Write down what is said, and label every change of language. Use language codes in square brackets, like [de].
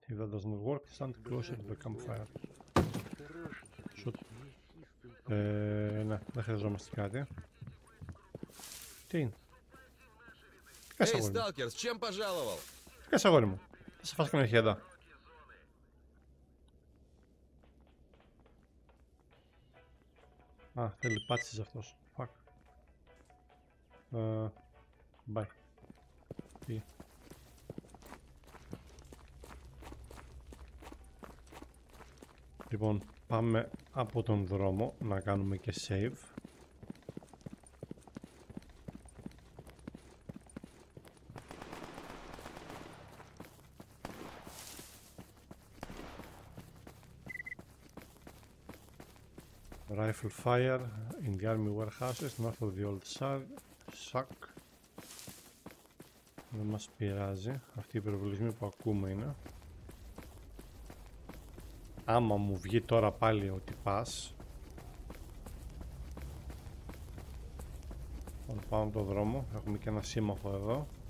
[en] If that doesn't work, stand closer to the campfire. Shoot. [el] Ναι, δεν χρειαζόμαστε κάτι. Τι είναι? Τι κάνεις αγόρι μου? Τι κάνεις αγόρι μου? Θα σε φας κανένα χέδα. Α, θέλει πάτσις αυτός. Fuck. Bye. Τι? Λοιπόν, πάμε από τον δρόμο να κάνουμε και save. [en] Rifle fire in the army warehouses north of the old shack. [el] Δεν μας πειράζει. Αυτοί οι πυροβολισμοί που ακούμε είναι. Άμα μου βγει τώρα πάλι ότι πας. Πάω από τον δρόμο. Έχουμε και ένα σύμμαχο εδώ.